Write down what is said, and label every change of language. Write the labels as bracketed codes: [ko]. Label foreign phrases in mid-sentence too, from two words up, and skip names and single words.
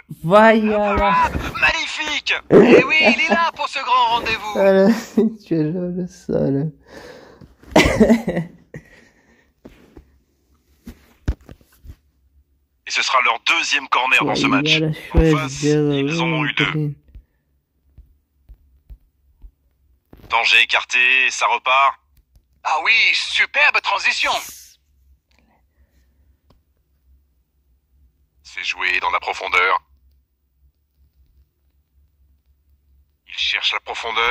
[fr] Vai, La [ru] ара. [fr] parade magnifique! Et oui, il est là pour ce grand rendez-vous. [ru] Ара, тяжело, Сара. [fr] Et ce sera leur deuxième corner dans ce [ru] Ой, [fr] match. [ru] ара, [fr] En [ru] что я [fr] face, [ru] сделал? [fr] ils en ont eu deux. [ru] Блин. [fr] Danger écarté, ça repart. Ah oui, superbe transition. C'est joué dans la profondeur. Il cherche la profondeur.